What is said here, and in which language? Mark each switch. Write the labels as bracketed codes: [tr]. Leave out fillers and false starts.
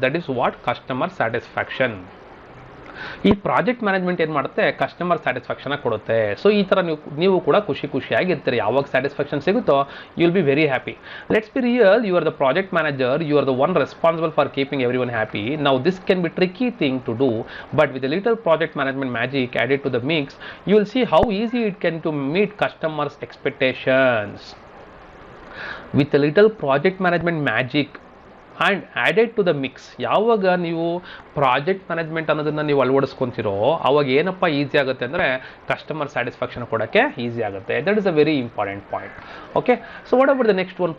[en] that is what [kn] customer satisfaction. ಈ project management ಏನು ಮಾಡುತ್ತೆ, ಕಸ್ಟಮರ್ ಸ್ಯಾಟಿಸ್ಫ್ಯಾಕ್ಷನ್ ಕೊಡುತ್ತೆ. ಸೊ ಈ ಥರ ನೀವು ಕೂಡ ಖುಷಿಯಾಗಿರ್ತೀರಿ. ಯಾವಾಗ ಸ್ಯಾಟಿಸ್ಫ್ಯಾಕ್ಷನ್ ಸಿಗುತ್ತೋ [en] You will be very happy. Let's be real, you are the project manager, you are the one responsible for keeping everyone happy. Now this can be tricky thing to do, but with a little project management magic added to the mix, you will see how easy it can to meet customers' expectations. With a little project management magic and added to the mix, [kn] ಯಾವಾಗ ನೀವು project management ಅನ್ನೋದನ್ನು ನೀವು ಅಳವಡಿಸ್ಕೊತಿರೋ ಅವಾಗ ಏನಪ್ಪ easy ಆಗುತ್ತೆ ಅಂದರೆ customer satisfaction ಕೊಡೋಕ್ಕೆ easy ಆಗುತ್ತೆ. [en] That is a very important point. Okay, so what about the next one?